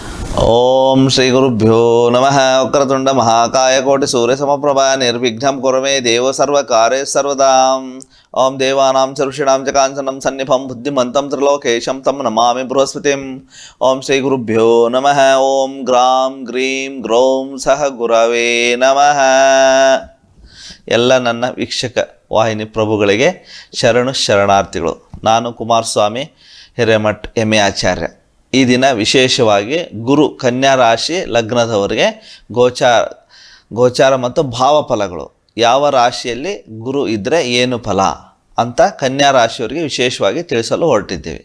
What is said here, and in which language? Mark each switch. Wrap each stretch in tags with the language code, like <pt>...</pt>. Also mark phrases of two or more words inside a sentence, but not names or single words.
<sa>ಓಂ ಶ್ರೀ ಗುರುಭ್ಯೋ ನಮಃ. ವಕ್ರತುಂಡ ಮಹಾಕಾಯ ಕೋಟಿ ಸೂರ್ಯ ಸಮಪ್ರಭಾ ನಿರ್ವಿಘ್ನಂ ಕುರುಮೇ ದೇವ ಸರ್ವಕಾರ್ಯ ಸರ್ವದಾಂ. ಓಂ ದೇವಾನಾಂ ಚ ಋಷೀಣಾಂ ಚ ಕಾಂಚನಂ ಸನ್ನಿಭಂ ಬುದ್ಧಿಮಂತಂ ತ್ರಿಲೋಕೇಶಂ ತಂ ನಮಾಮಿ ಬೃಹಸ್ಪತಿಂ. ಓಂ ಶ್ರೀ ಗುರುಭ್ಯೋ ನಮಃ. ಓಂ ಗ್ರಾಂ ಗ್ರೀಂ ಗ್ರೌಂ ಸಹ ಗುರವೇ ನಮಃ.</sa> <kn>ಎಲ್ಲ ನನ್ನ ವೀಕ್ಷಕ ವಾಹಿನಿ ಪ್ರಭುಗಳಿಗೆ ಶರಣು ಶರಣಾರ್ಥಿಗಳು. ನಾನು ಕುಮಾರಸ್ವಾಮಿ ಹಿರೇಮಠ್ ಎಂ ಎ ಆಚಾರ್ಯ. ಈ ದಿನ ವಿಶೇಷವಾಗಿ ಗುರು ಕನ್ಯಾ ರಾಶಿ ಲಗ್ನದವರಿಗೆ ಗೋಚಾರ ಮತ್ತು ಭಾವಫಲಗಳು, ಯಾವ ರಾಶಿಯಲ್ಲಿ ಗುರು ಇದ್ದರೆ ಏನು ಫಲ ಅಂತ ಕನ್ಯಾ ರಾಶಿಯವರಿಗೆ ವಿಶೇಷವಾಗಿ ತಿಳಿಸಲು ಹೊರಟಿದ್ದೀವಿ.</kn>